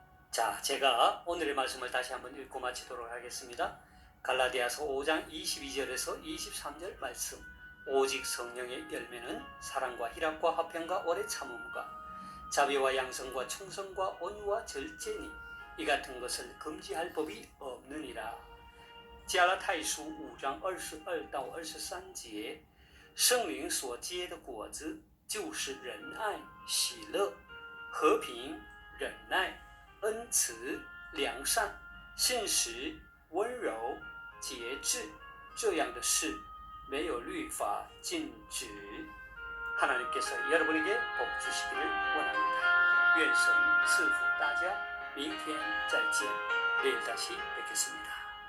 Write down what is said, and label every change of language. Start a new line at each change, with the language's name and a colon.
Korean: 자, 제가 오늘의 말씀을 다시 한번 읽고 마치도록 하겠습니다. 갈라디아서 5장 22절에서 23절 말씀. 오직 성령의 열매는 사랑과 희락과 화평과 오래 참음과 자비와 양성과 충성과 온유와 절제니 이 같은 것을 금지할 법이 없느니라.
Chinese: 加拉太书5章22到23节，圣灵所结的果子就是仁爱、喜乐、和平、忍耐、恩慈、良善、信实、温柔、节制，这样的事没有律法禁止。
Korean: 하나님께서 여러분에게 복 주시기를 원합니다.
Chinese: 愿神赐福大家，明天再见，
Korean: 내일 다시 뵙겠습니다.